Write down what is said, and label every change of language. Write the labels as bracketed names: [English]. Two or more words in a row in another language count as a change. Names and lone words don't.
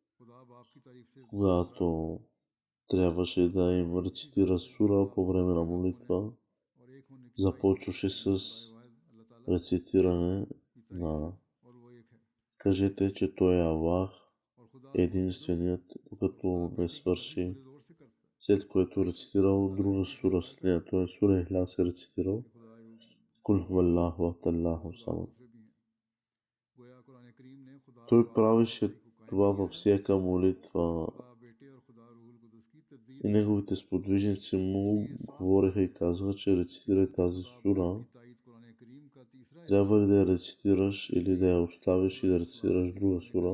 [Bulgarian] когато трябваше да им рецитира сура по време на молитва, започваше с рецитиране на "Кажете, че той е Аллах, единственият", докато не свърши, след което рецитирал друга сура след нея, т.е. сура Ихлас е рецитирал [Arabic] "قل هو الله أحد الله الصمد". [Bulgarian] Той правеше това във всяка молитва и неговите сподвижници му говореха и казваха, че рецитирай тази сура. Трябва ли да я рецитираш или да я оставиш и да рецитираш друга сура?